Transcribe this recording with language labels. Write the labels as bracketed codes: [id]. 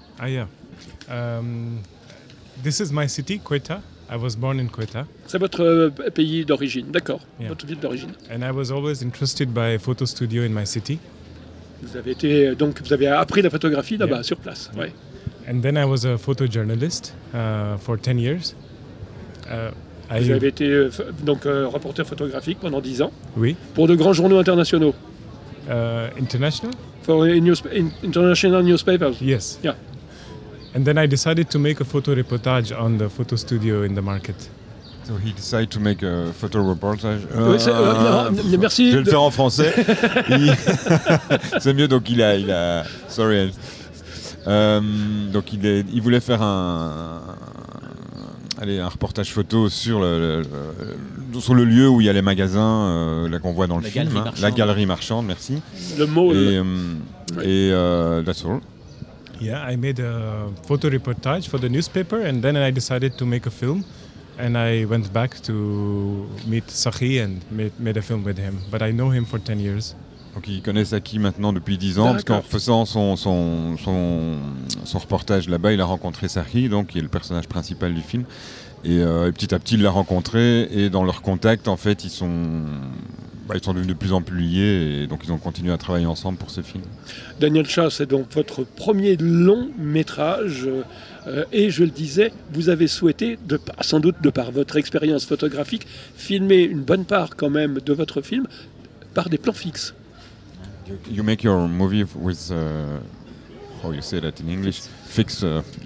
[en] Ah, yeah. This is my city, Quetta. I was born in Quetta. [fr] C'est votre pays d'origine, d'accord, yeah. Votre ville d'origine. [en] And I was always interested by photo studio in my city. [fr] Vous avez appris la photographie là-bas, yeah. Sur place, yeah. Ouais. [en] And then I was a photojournalist for 10 years. [fr] Vous avez été reporter photographique pendant 10 ans. Oui. Pour de grands journaux internationaux. [en] International? For international newspapers. Yes. Yeah. And then I decided to make a photo reportage on the photo studio in the market. So he decided to make a photo reportage. [fr] Merci. Je vais le faire en français. C'est mieux. Donc il a. [en] Sorry. [fr] Donc il voulait faire un. Allez, un reportage photo sur le lieu où il y a les magasins là qu'on voit dans le film. Hein. La galerie marchande, merci. Le mall. Et [en] that's all. Yeah, I made a photo reportage for the newspaper and then I decided to make a film. And I went back to meet Sahi and made a film with him. But I know him for 10 years. [fr] Donc il connaît Sahi maintenant depuis 10 ans. D'accord. Parce qu'en faisant son reportage là-bas, il a rencontré Sahi, donc qui est le personnage principal du film. Et petit à petit, il l'a rencontré. Et dans leur contact, en fait, ils sont devenus de plus en plus liés. Et donc ils ont continué à travailler ensemble pour ce film. Daniel Chat, c'est donc votre premier long métrage. Et je le disais, vous avez souhaité, sans doute de par votre expérience photographique, filmer une bonne part quand même de votre film par des plans fixes. [en] You make your movie with how you say that in English? Fix stuff.